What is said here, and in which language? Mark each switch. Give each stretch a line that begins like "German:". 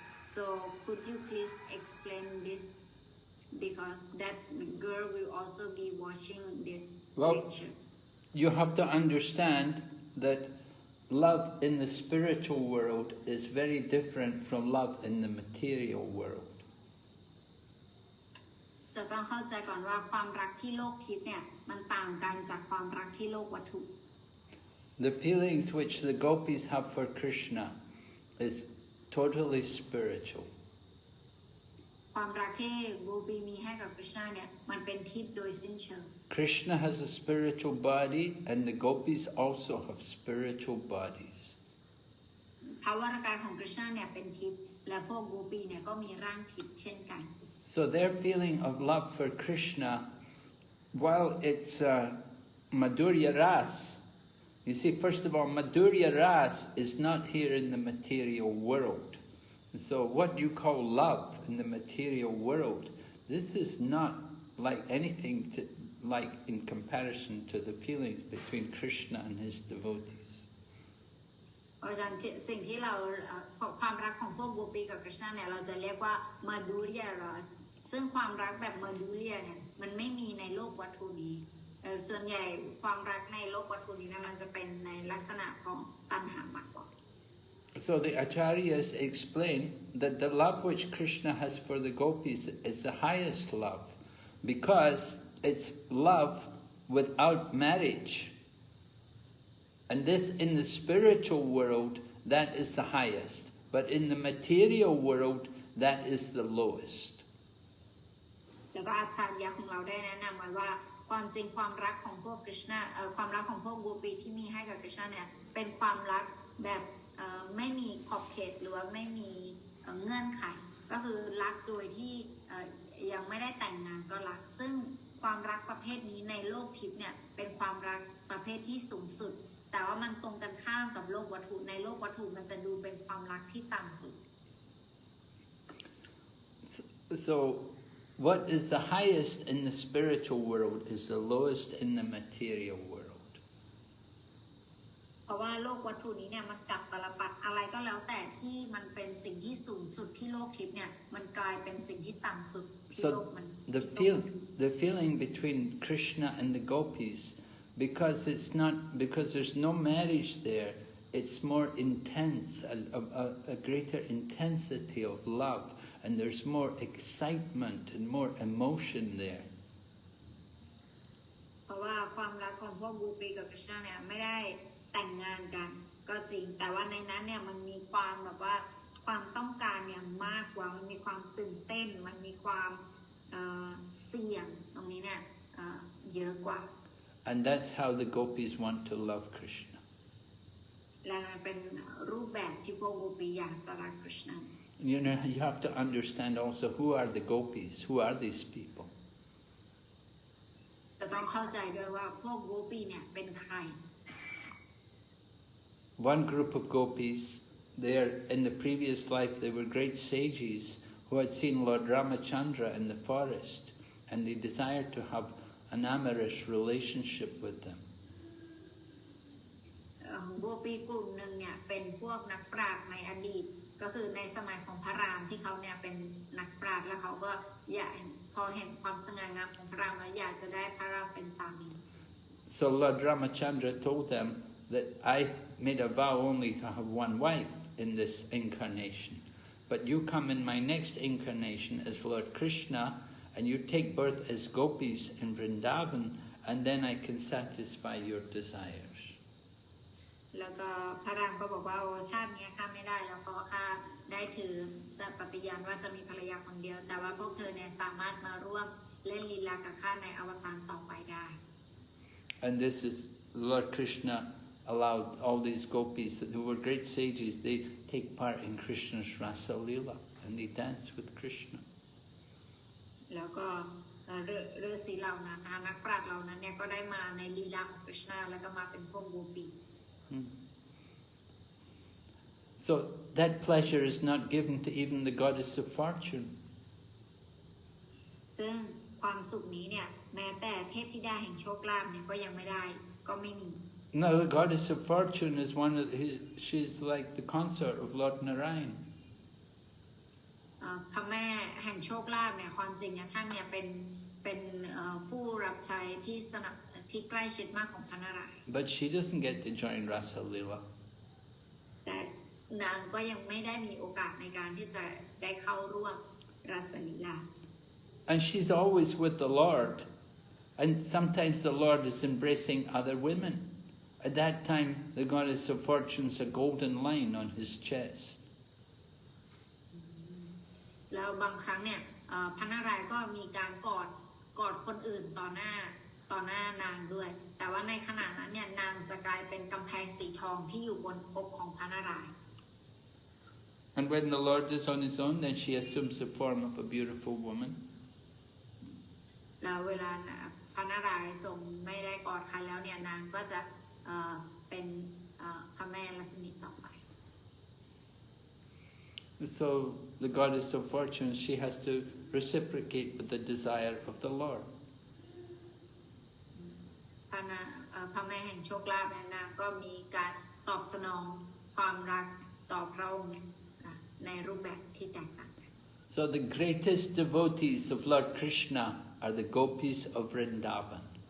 English: So could you please explain this? Because that girl will also be watching this lecture. You have to understand that love in the spiritual world is very different from love in the material world.
Thai: จะต้องเข้าใจก่อนว่าความรักที่โลกทิพย์เนี่ยมันต่างกันจากความรักที่โลกวัตถุ
English: The feelings which the gopis have for Krishna is totally spiritual.
Thai: ความรักที่โกปีมีให้กับ Krishna เนี่ยมันเป็นทิพย์โดยสิ้นเชิง
English: Krishna has a spiritual body and the gopis also have spiritual bodies.
Thai: ภาวะกายของ Krishna เนี่ยเป็นทิพย์และพวกโกปีเนี่ยก็มีร่างทิพย์เช่นกัน
English: So their feeling of love for Krishna, while it's Madhurya Ras, you see, first of all, Madhurya Ras is not here in the material world. So what you call love in the material world, this is not like anything like in comparison to the feelings between Krishna and his devotees.
Thai: อาจารย์สิ่งที่เราความรักของพวกโกปีกับ Krishna เนี่ยเราจะเรียกว่า Madhurya Ras ซึ่งความรักแบบ Madhurya เนี่ยมันไม่มีในโลกวัตถุนี้ส่วนใหญ่ความรักในโลกวัตถุนี้นะมันจะเป็นในลักษณะของตัณหามากกว่า
English: So the acharyas explain that the love which Krishna has for the gopis is the highest love because it's love without marriage. And this in the spiritual world, that is the highest. But in the material world, that is the lowest.
Thai: แล้วก็อาจารย์ของเราได้แนะนำไว้ว่าความจริงความรักของพวก Krishna ความรักของพวกโกปีที่มีให้กับ Krishna เนี่ยเป็นความรักแบบไม่มีขอบเขตหรือว่าไม่มีเงื่อนไขก็คือรักโดยที่ยังไม่ได้แต่งงานก็รักซึ่งความรักประเภทนี้ในโลกทิพย์เนี่ยเป็นความรักประเภทที่สูงสุดแต่ว่ามันตรงกันข้ามกับโลกวัตถุในโลกวัตถุมันจะดูเป็นความรักที่ต่ำสุด
English: So what is the highest in the spiritual world is the lowest in the material world.
Thai: เพราะว่าโลกวัตถุนี้เนี่ยมันกลับตลปัดอะไรก็แล้วแต่ที่มันเป็นสิ่งที่สูงสุดที่โลกทิพย์เนี่ยมันกลายเป็นสิ่งที่ต่ำสุดที่โลกมัน
English: the feeling between Krishna and the gopis, because there's no marriage there, it's more intense, a greater intensity of love, and there's more excitement and more emotion there.
Thai: เพราะว่าความรักของพวกโกปีกับ Krishna เนี่ยไม่ได้แต่งงานกันก็จริงแต่ว่าในนั้นเนี่ยมันมีความแบบว่าความต้องการเนี่ยมากกว่ามันมีความตื่นเต้นมันมีความเสี่ยงตรงนี้เนี่ยเยอะกว่า
English: And that's how the gopis want to love Krishna.
Thai: และนั่นเป็นรูปแบบที่พวกโกปีอยากจะรัก Krishna.
English: You know, you have to understand also who are the gopis, who are these people.
Thai: จะต้องเข้าใจด้วยว่าพวกโกปีเนี่ยเป็นใคร
English: One group of gopis, in the previous life, they were great sages who had seen Lord Ramachandra in the forest, and they desired to have an amorous relationship with them.
Thai: โกปีกลุ่มหนึ่งเนี่ยเป็นพวกนักปราชญ์ในอดีตก็คือในสมัยของพระรามที่เขาเนี่ยเป็นนักปราชญ์แล้วเขาก็อยากพอเห็นความสง่างามของพระรามแล้วอยากจะได้พระรามเป็นสามี
English: So Lord Ramachandra told them that I made a vow only to have one wife in this incarnation, but you come in my next incarnation as Lord Krishna, and you take birth as gopis in Vrindavan, and then I can satisfy your desires.
Thai: แล้วก็พระรามก็บอกว่าโอ้ชาตินี้ข้าไม่ได้แล้วเพราะว่าข้าได้ถือสัตย์ปฏิญาณว่าจะมีภรรยาคนเดียวแต่ว่าพวกเธอเนี่ยสามารถมาร่วมเล่นลีลากับข้าในอวตารต่อไปได้
English: And this is Lord Krishna allowed all these gopis who were great sages, they take part in Krishna's Rasa Leela and they dance with Krishna.
Thai: แล้วก็ฤาษีเหล่านั้นนักปราชญ์เหล่านั้นเนี่ยก็ได้มาในลีลาของ Krishna แล้วก็มาเป็นพวกโกปี
English: So that pleasure is not given to even the goddess of fortune.
Thai: ซึ่งความสุขนี้เนี่ยแม้แต่เทพธิดาแห่งโชคลาภเนี่ยก็ยังไม่ได้ก็ไม่มี
English: No, the goddess of fortune is she's like the consort of Lord Narayan.
Thai: พระแม่แห่งโชคลาภเนี่ยความจริงเนี่ยท่านเนี่ยเป็นผู้รับใช้ที่ใกล้ชิดมากของพระนารายณ์
English: But she doesn't get to join Rasa Leela.
Thai: แต่นางก็ยังไม่ได้มีโอกาสในการที่จะได้เข้าร่วมรัสลีลา
English: And she's always with the Lord. And sometimes the Lord is embracing other women. At that time, the goddess of fortune's a golden line on his chest.
Thai: แล้วบางครั้งเนี่ยพระนารายณ์ก็มีการกอดคนอื่นต่อหน้านางด้วย แต่ว่าในขณะนั้นเนี่ยนางจะกลายเป็นกำแพงสีทองที่อยู่บนอกของพระนารายณ์
English: And when the Lord is on his own, then she assumes the form of a beautiful woman.
Thai: แล้วเวลาพระนารายณ์ทรงไม่ได้กอดใครแล้วเนี่ยนางก็จะเป็นพระแม่ลักษมีต่อไป
English: So the goddess of fortune, she has to reciprocate with the desire of the Lord.
Thai: พระแม่แห่งโชคลาภนางก็มีการตอบสนองความรักต่อพระองค์ในรูปแบบที่แตกต่างกัน
English: So the greatest devotees of Lord Krishna are the gopis of Vrindavan.